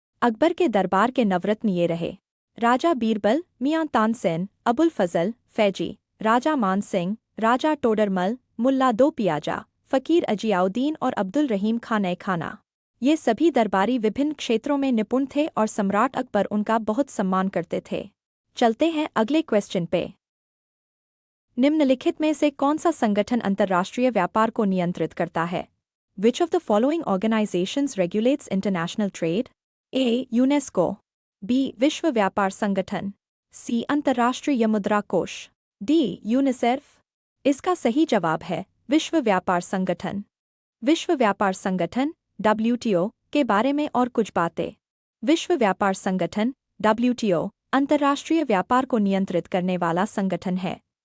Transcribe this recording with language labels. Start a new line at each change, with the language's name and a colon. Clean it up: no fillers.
Hindi: अकबर के दरबार के नवरत्न ये रहे: राजा बीरबल, मियां तानसेन, अबुल फजल, फैजी, राजा मान सिंह, राजा टोडरमल, मुल्ला दो पियाजा, फकीर अजियाउद्दीन और अब्दुल रहीम खान ए खाना। ये सभी दरबारी विभिन्न क्षेत्रों में निपुण थे और सम्राट अकबर उनका बहुत सम्मान करते थे। चलते हैं अगले क्वेश्चन पे। निम्नलिखित में से कौन सा संगठन अंतर्राष्ट्रीय व्यापार को नियंत्रित करता है?
English: Which of the following organizations regulates international trade? A. UNESCO,
Hindi: B विश्व व्यापार संगठन, सी अंतर्राष्ट्रीय मुद्रा कोष, डी यूनिसेफ। इसका सही जवाब है विश्व व्यापार संगठन। विश्व व्यापार संगठन WTO के बारे में और कुछ बातें। विश्व व्यापार संगठन WTO अंतर्राष्ट्रीय व्यापार को नियंत्रित करने वाला संगठन है।